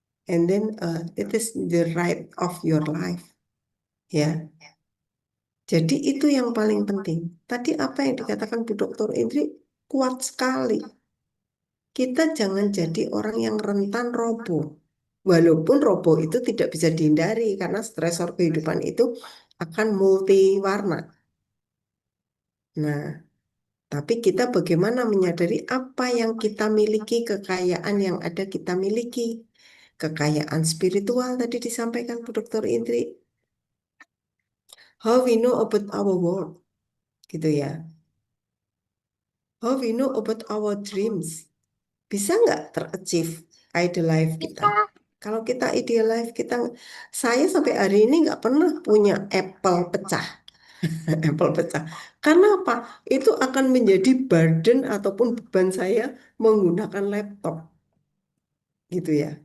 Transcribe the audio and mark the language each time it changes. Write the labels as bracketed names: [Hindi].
[English] And then it is the right of your life. [Indonesian] Ya. Jadi itu yang paling penting. Tadi apa yang dikatakan Bu Dr. Indri kuat sekali. Kita jangan jadi orang yang rentan roboh. Walaupun roboh itu tidak bisa dihindari karena stresor kehidupan itu akan multi warna. Nah, tapi kita bagaimana menyadari apa yang kita miliki, kekayaan yang ada kita miliki. Kekayaan spiritual tadi disampaikan Bu Dr. Indri. [English] How we know about our world, [Indonesian] gitu ya. [English] How we know about our dreams. [Indonesian] Bisa nggak ter-achieve [English] ideal life [Indonesian] kita? Kalau kita [English] ideal life [Indonesian] kita, saya sampai hari ini nggak pernah punya Apple pecah. Apple pecah. Karena apa? Itu akan menjadi burden ataupun beban saya menggunakan laptop. Gitu ya.